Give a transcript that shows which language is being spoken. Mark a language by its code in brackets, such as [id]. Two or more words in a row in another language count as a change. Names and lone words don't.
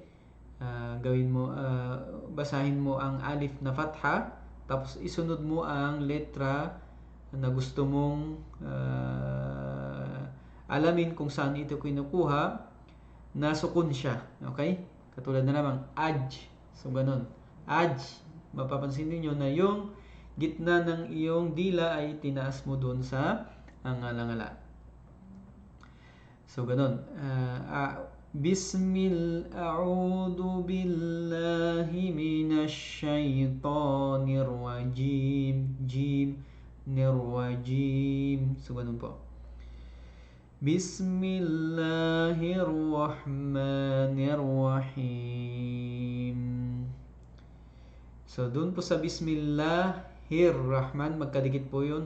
[tl] Gawin mo basahin mo ang alif na fatha, tapos isunod mo ang letra na gusto mong alamin kung saan ito kinukuha, na sukun siya. Okay? Katulad na naman aj. So ganun. Aj. Mapapansin niyo na yung gitna ng iyong dila ay tinaas mo doon sa ngala-ngala. So ganun. [ar] أعوذ بالله من الشيطان الرجيم. [tl] Nirwajim. So ganun po. [ar] Bismillahirrahmanirrahim. [tl] So doon po sa Bismillahirrahman, magkadikit po yun.